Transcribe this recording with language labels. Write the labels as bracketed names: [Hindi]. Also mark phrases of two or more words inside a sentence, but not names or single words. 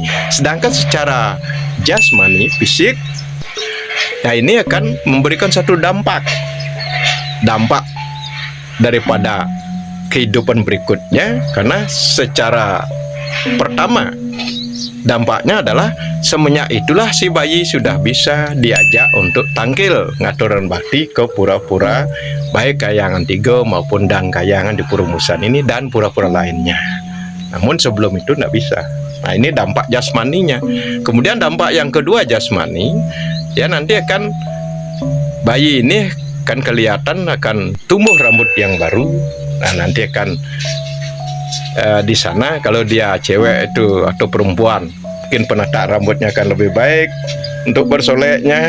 [Indonesian] Sedangkan secara jasmani, fisik, nah ini akan memberikan satu dampak daripada kehidupan berikutnya. Karena secara pertama dampaknya adalah semenjak itulah si bayi sudah bisa diajak untuk [Balinese] tangkil ngaturan bakti [Indonesian] ke pura-pura, baik Kayangan 3 maupun Dang Kayangan di Purumusan ini dan pura-pura lainnya. Namun sebelum itu tidak bisa. Nah, ini dampak jasmaninya. Kemudian dampak yang kedua jasmani, ya nanti akan bayi ini kan kelihatan akan tumbuh rambut yang baru. Nah, nanti akan di sana kalau dia cewek itu atau perempuan, mungkin penata rambutnya akan lebih baik untuk bersoleknya.